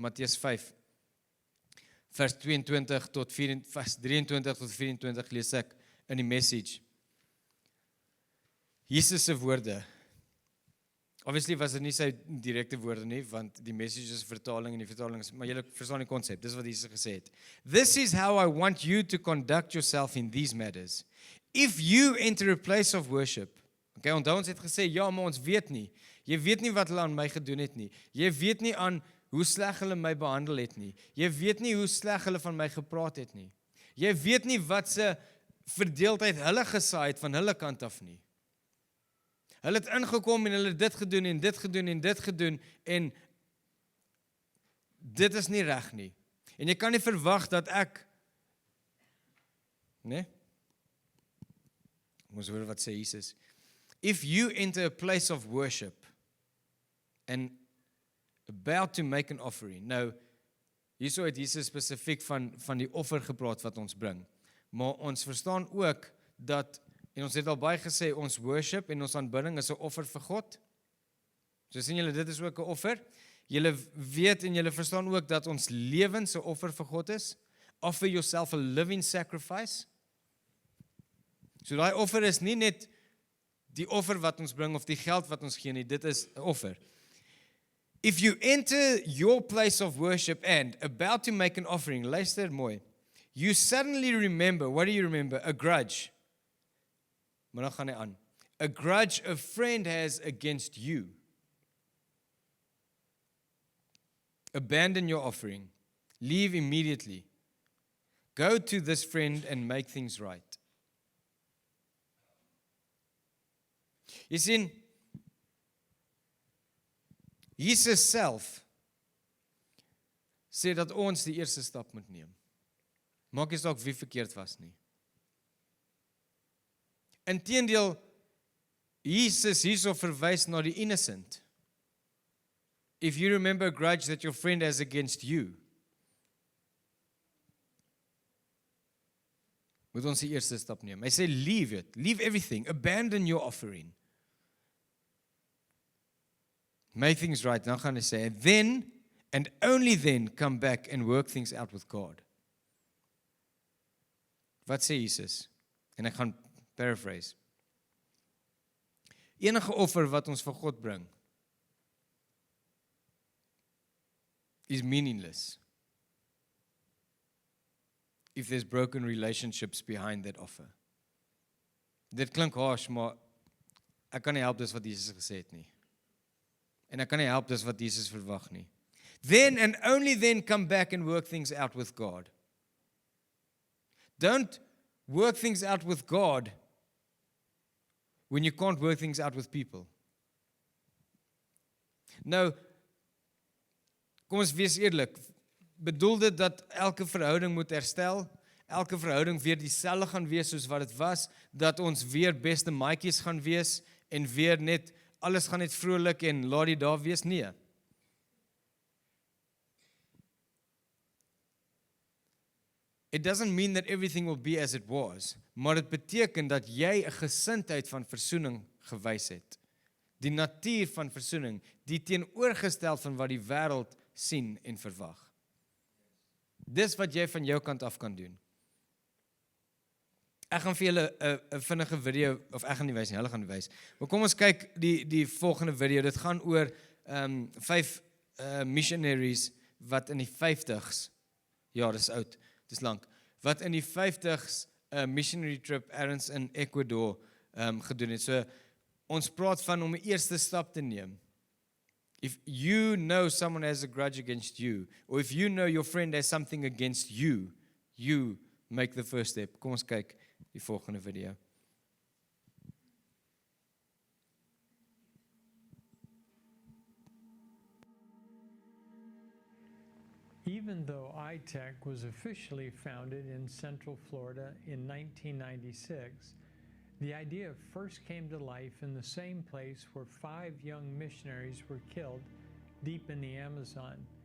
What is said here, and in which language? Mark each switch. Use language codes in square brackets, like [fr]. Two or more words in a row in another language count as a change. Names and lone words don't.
[af] Matteus 5 vers 23 tot 24 lees ek in die Message. Jesus se woorde. Obviously was dit nie sy direkte woorde nie, want die Message is vertaling en die vertaling is, maar julle verstaan die konsep. Dis wat Jesus gesê het. [en] This is how I want you to conduct yourself in these matters. If you enter a place of worship. [af] Okay, onthou ons het gesê, ja, maar ons weet nie. Jy weet nie wat hulle aan my gedoen het nie. Jy weet nie aan hoe sleg hulle my behandel het nie. Jy weet nie hoe sleg hulle van my gepraat het nie. Jy weet nie wat se verdeeldheid hulle gesaai het van hulle kant af nie. Hulle het ingekom en hulle dit gedoen en dit gedoen en dit gedoen en dit is nie reg nie. En jy kan nie verwag dat ek Ons hoor wat sê Jesus. [en] If you enter a place of worship and about to make an offering. [af] Nou, hierso het Jesus spesifiek van die offer gepraat wat ons bring. Maar ons verstaan ook dat, en ons het al baie gesê, ons worship en ons aanbidding is 'n offer vir God. So sien julle, dit is ook 'n offer. Julle weet en julle verstaan ook dat ons lewens 'n offer vir God is. [en] Offer yourself a living sacrifice. [af] So daai offer is nie net die offer wat ons bring of die geld wat ons gee nie, dit is 'n offer. [en] If you enter your place of worship and about to make an offering, [af] luister mooi, [en] you suddenly remember, what do you remember? A grudge. [af] Maar dan gaan hy aan. [en] A grudge a friend has against you. Abandon your offering. Leave immediately. Go to this friend and make things right. [af] Jy sien, Jesus self sê dat ons die eerste stap moet neem. Maak nie saak wie verkeerd was nie. Inteendeel, Jesus hierso verwys na die innocent. [en] If you remember a grudge that your friend has against you, [af] moet ons die eerste stap neem. Hy sê, [en] leave it, leave everything, abandon your offering. Make things right. [af] Dan gaan hy sê, [en] then, and only then, come back and work things out with God. [af] Wat sê Jesus? En ek gaan paraphrase. Enige offer wat ons vir God bring, is [en] meaningless if there's broken relationships behind that offer. [af] Dit klink harsh, maar ek kan nie help dis wat Jesus gesê het nie. En ek kan nie help dis wat Jesus verwag nie. [en] Then and only then come back and work things out with God. Don't work things out with God when you can't work things out with people. [af] Nou, kom ons wees eerlik, bedoel dit dat elke verhouding moet herstel, elke verhouding weer dieselfde gaan wees soos wat dit was, dat ons weer beste maatjies gaan wees, en weer net, alles gaan net vrolik en laat die daar wees? Nee. [en] It doesn't mean that everything will be as it was, [af] maar dit beteken dat jy 'n gesindheid van versoening gewys het. Die natuur van versoening, die teenoorgestel van wat die wêreld sien en verwag. Dis wat jy van jou kant af kan doen. Ek gaan vir julle 'n vinnige video, of ek gaan nie wys nie, hulle gaan wys. Maar kom ons kyk die volgende video. Dit gaan oor 5 missionaries wat in die 50s, ja, dis oud, dis lank, wat in die 50s [en] missionary trip [af] ergens in Ecuador gedoen het. So ons praat van om 'n eerste stap te neem. [en] If you know someone has a grudge against you, or if you know your friend has something against you, you make the first step. [af] Kom ons kyk die volgende video. [en] Even though iTech was officially founded in Central Florida in 1996, the idea first came to life in the same place where 5 young missionaries were killed deep in the Amazon.